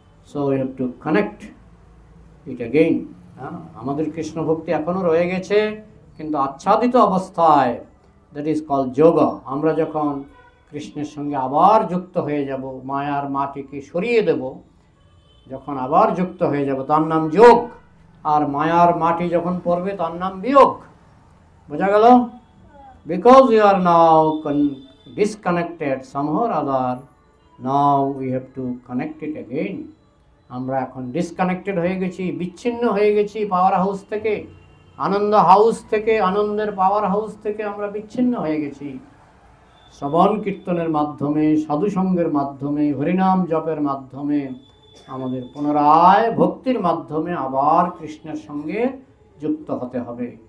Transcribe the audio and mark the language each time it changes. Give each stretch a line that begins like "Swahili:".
English: So we have to connect it again.
Bangla: আমাদের কৃষ্ণ ভক্তি এখনো রয়ে গেছে, কিন্তু আচ্ছাদিত অবস্থায়,
English: That is call yoga.
Bangla: আমরা যখন কৃষ্ণের সঙ্গে আবার যুক্ত হয়ে যাব, মায়ার মাটিকে সরিয়ে দেব, যখন আবার যুক্ত হয়ে যাব, তার নাম যোগ। আর মায়ার মাটি যখন পড়বে তার নাম বিয়োগ। বোঝা গেল?
English: Because you are now disconnected somehow or other, now we have to connect it again.
Bangla: আমরা এখন ডিসকানেক্টেড হয়ে গেছি, বিচ্ছিন্ন হয়ে গেছি পাওয়ার হাউস থেকে, আনন্দ হাউস থেকে, আনন্দের পাওয়ার হাউস থেকে আমরা বিচ্ছিন্ন হয়ে গেছি। শ্রবণ কীর্তনের মাধ্যমে, সাধুসঙ্গের মাধ্যমে, হরিনাম জপের মাধ্যমে, আমাদের পুনরায় ভক্তির মাধ্যমে আবার কৃষ্ণের সঙ্গে যুক্ত হতে হবে।